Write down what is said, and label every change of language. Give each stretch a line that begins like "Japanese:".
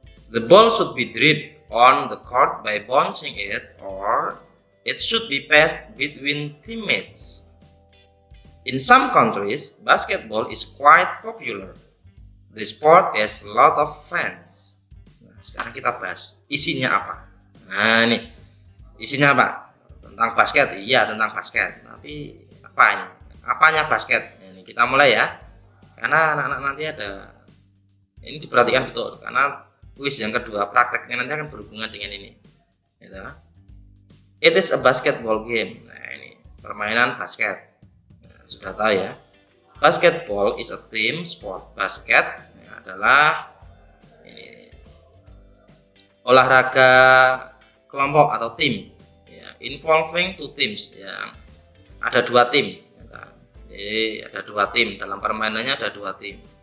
English: The ball should be dribbed on the court by bouncing it, or it should be passed between teammates. In some countries, basketball is quite popular. The sport has a lot of fans.
Indonesian: Nah, sekarang kita bahas isinya apa. Nah ini isinya apa? Tentang basket? Iya, tentang basket. Tapi apa ini? Apanya basket? Nah, ini kita mulai ya. Karena anak-anak nanti ada ini diperhatikan betul. Karena kuis yang kedua prakteknya nanti akan berhubungan dengan ini. Gitu.
English: It is a basketball game.
Indonesian: Nah ini permainan basket. Nah, sudah tahu ya.
English: Basketball is a team sport.
Indonesian: Basket adalah ini, olahraga kelompok atau tim ya,
English: involving two teams
Indonesian: ya, ada dua tim ya. Jadi ada dua tim dalam permainannya, ada dua tim.